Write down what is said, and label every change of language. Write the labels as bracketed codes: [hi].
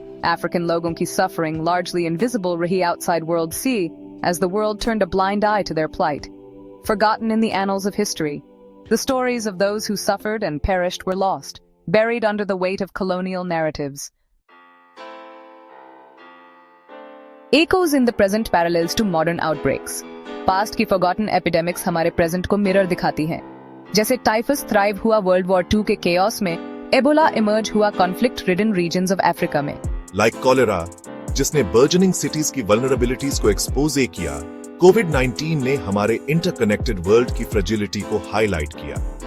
[en] African [hi] लोगों की [en] suffering largely invisible रही outside world see, as the world turned a blind eye to their plight. Forgotten in the annals of history, the stories of those who suffered and perished were lost, buried under the weight of colonial narratives. Echoes in the present parallels to modern outbreaks. [hi] Past की [en] forgotten epidemics [hi] हमारे present को mirror दिखाती हैं. जैसे typhus thrive हुआ World War II के chaos में, Ebola emerge हुआ [en] conflict-ridden regions of Africa [hi] में. Like cholera, जिसने [en] burgeoning cities [hi] की vulnerabilities को expose किया, COVID-19 ने हमारे [en] interconnected world [hi] की fragility को highlight किया.